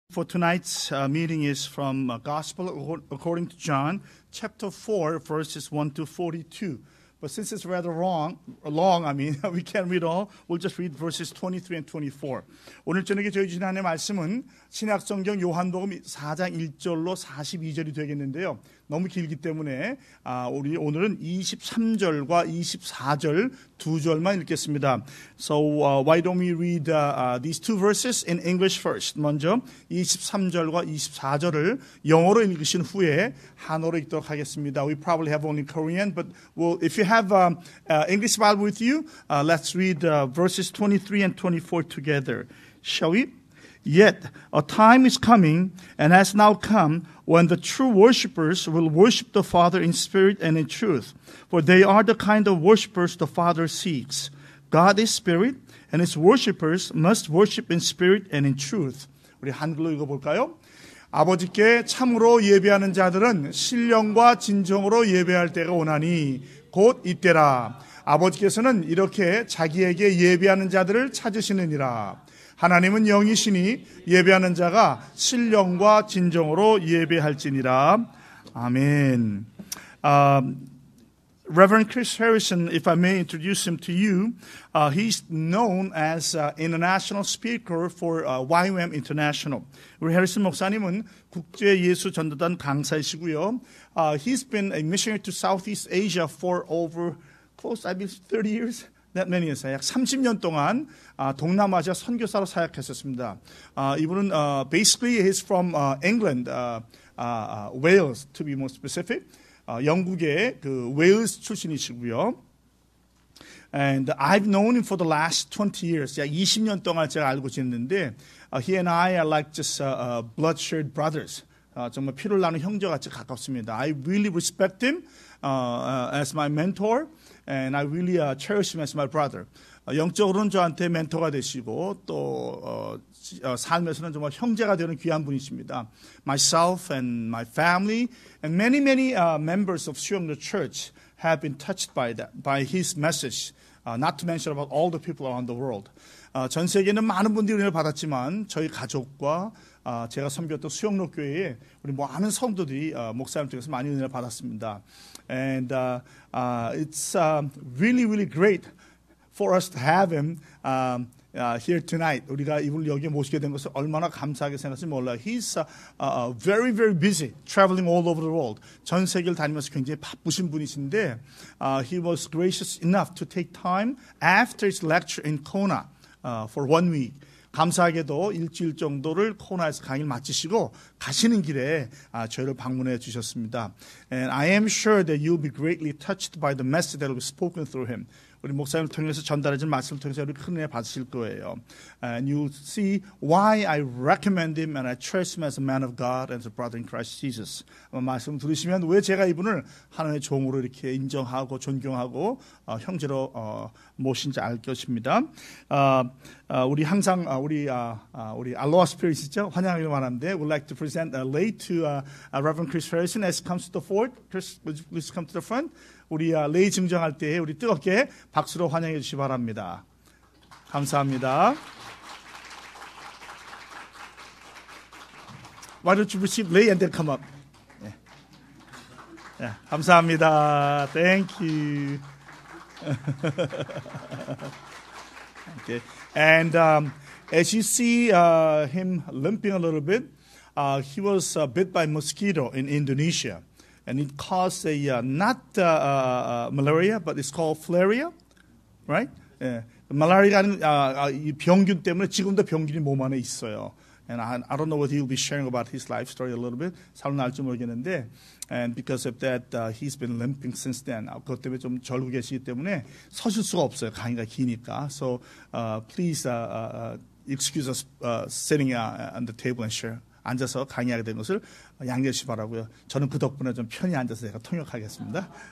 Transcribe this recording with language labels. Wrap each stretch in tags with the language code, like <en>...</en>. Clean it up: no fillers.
<en>For tonight's meeting is from Gospel according to John, chapter 4, verses 1 to 42. But since it's rather long, we can't read all. We'll just read verses 23 and 24.</en> <ko>오늘 저녁에 저희 주신 하나님의 말씀은 신약성경 요한복음 4장 1절로 42절이 되겠는데요. 너무 길기 때문에 우리 오늘은 23절과 24절 두 절만 읽겠습니다.</ko> <en>So why don't we read these two verses in English first.</en> <ko>먼저 23절과 24절을 영어로 읽으신 후에 한어로 읽도록 하겠습니다.</ko> <en>We probably have only Korean, but if you have English Bible with you, let's read verses 23 and 24 together. Shall we? Yet a time is coming and has now come when the true worshippers will worship the Father in spirit and in truth, for they are the kind of worshippers the Father seeks. God is spirit, and his worshippers must worship in spirit and in truth.</en> <ko>우리 한글로 읽어볼까요? 아버지께 참으로 예배하는 자들은 신령과 진정으로 예배할 때가 오나니 곧 이때라. 아버지께서는 이렇게 자기에게 예배하는 자들을 찾으시느니라. 하나님은 영이시니 예배하는 자가 신령과 진정으로 예배할지니라. 아멘.</ko> <en>Reverend Chris Harrison, if I may introduce him to you, he's known as international speaker for YWAM International.</en> <ko>우리 해리슨 목사님은 국제 예수 전도단 강사이시고요.</ko> <en>He's been a missionary to Southeast Asia for over close, I believe, 30 years. That many years.</en> <ko>약 30년 동안 동남아시아 선교사로 사역했었습니다. 이분은</ko> <en>basically he's from England, Wales to be more specific.</en> <ko>영국의 그 웨일스 출신이시고요.</ko> <en>And I've known him for the last 20 years.</en> <ko>약 20년 동안 제가 알고 지냈는데</ko> <en>he and I are like just blood-shared brothers.</en> <ko>정말 피를 나눈 형제같이 가깝습니다.</ko> <en>I really respect him as my mentor. And I really cherish him as my brother.</en> <ko>영적으로는 저한테 멘토가 되시고 또 삶에서는 정말 형제가 되는 귀한 분이십니다.</ko> <en>Myself and my family and many members of 수영로 Church have been touched by his message. Not to mention about all the people around the world.</en> <ko>전 세계는 많은 분들이 은혜를 받았지만 저희 가족과 제가 섬겼던 수영로 교회에 우리 많은 성도들이 목사님 쪽에서 많이 은혜를 받았습니다.</ko> <en>And it's really great for us to have him here tonight.</en> <ko>우리가 이분을 여기에 모시게 된 것을 얼마나 감사하게 생각할지 몰라요.</ko> <en>He's very busy traveling all over the world.</en> <ko>전 세계를 다니면서 굉장히 바쁘신 분이신데</ko> <en>he was gracious enough to take time after his lecture in Kona for 1 week.</en> <ko>감사하게도 일주일 정도를 코나에서 강의를 마치시고 가시는 길에 저희를 방문해 주셨습니다.</ko> <en>And I am sure that you'll be greatly touched by the message that will be spoken through him.</en> <ko>우리 목사님을 통해서 전달해진 말씀을 통해서 우리 큰 은혜 받으실 거예요.</ko> <en>And you'll see why I recommend him and I trust him as a man of God and as a brother in Christ Jesus.</en> <ko>말씀 들으시면 왜 제가 이분을 하나님의 종으로 이렇게 인정하고 존경하고 형제로 모신지 알 것입니다. 우리 항상 우리 알로하 스피릿이죠. 환영을 말하는데</ko> <en>we'd like to present a lay to Reverend Chris Harrison as he comes to the forward. Chris, would you please come to the front?</en> <ko>우리 레이 증정할 때 우리 뜨겁게 박수로 환영해 주시기 바랍니다. 감사합니다.</ko> <en>Why don't you receive lay and then come up?</en> <ko>네. 네, 감사합니다.</ko> <en>Thank you. Okay. And as you see him limping a little bit, he was bit by mosquito in Indonesia. And it caused not malaria, but it's called filaria, right?</en> <ko>예, 말라리아는 이 병균 때문에 지금도 병균이 몸 안에 있어요.</ko> <en>And I don't know what he'll be sharing about his life story a little bit.</en> <ko>사람 알지 모르겠는데,</ko> <en>and because of that, he's been limping since then.</en> <ko>그것 때문에 좀 절고 계시기 때문에 서실 수가 없어요. 강의가 기니까.</ko> <en>So please excuse us sitting on the table and share.</en> <ko>앉아서 강의하게 된 것을 양해해 주시기 바라고요. 저는 그 덕분에 좀 편히 앉아서 제가 통역하겠습니다.</ko>